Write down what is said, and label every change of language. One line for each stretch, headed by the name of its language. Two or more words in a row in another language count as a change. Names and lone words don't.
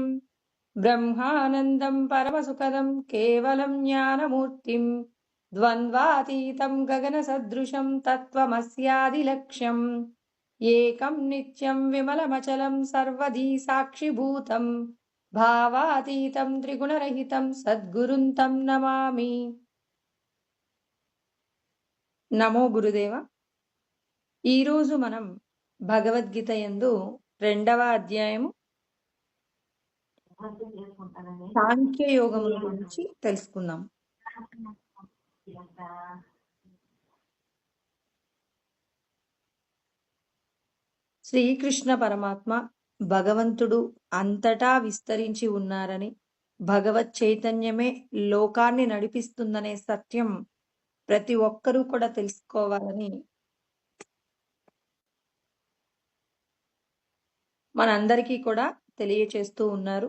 Sanskrit: ब्रह्मानन्दं परमसुखदं केवलं ज्ञानमूर्तिं द्वन्द्वातीतं गगनसदृशं तत्त्वमस्यादिलक्ष्यम् एकं नित्यं विमलमचलं सर्वधी साक्षिभूतं भावातीतं त्रिगुणरहितं सद्गुरुं तं नमामि। నమో గురుదేవ.
Telugu: ఈరోజు మనం భగవద్గీత యందు 2వ అధ్యాయము సాంఖ్యయోగముల గురించి తెలుసుకుందాం. శ్రీకృష్ణ పరమాత్మ భగవంతుడు అంతటా విస్తరించి ఉన్నారని, భగవత్ చైతన్యమే లోకాన్ని నడిపిస్తుందనే సత్యం ప్రతి ఒక్కరూ కూడా తెలుసుకోవాలని మనందరికీ కూడా తెలియచేస్తూ ఉన్నారు.